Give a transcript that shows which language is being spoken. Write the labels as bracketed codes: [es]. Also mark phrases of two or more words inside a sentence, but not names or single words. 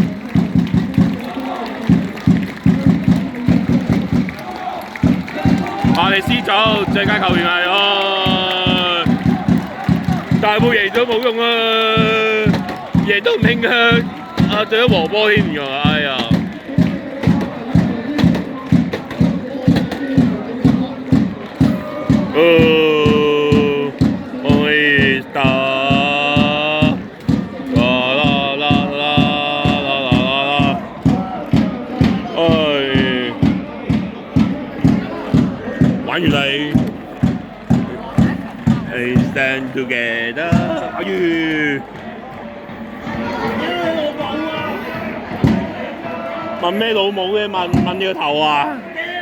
[yue] 我哋 C 組最佳球員係哦，大埔贏咗冇用啊，贏都唔興啊！啊，仲有和波添㗎，哎呀！ [es] ahí está. La, la, la, la, la, la, la. Ay. [yue] 玩完嚟 ， [en] I stand together。 [yue] 阿月，問咩老母嘅？問你個頭啊！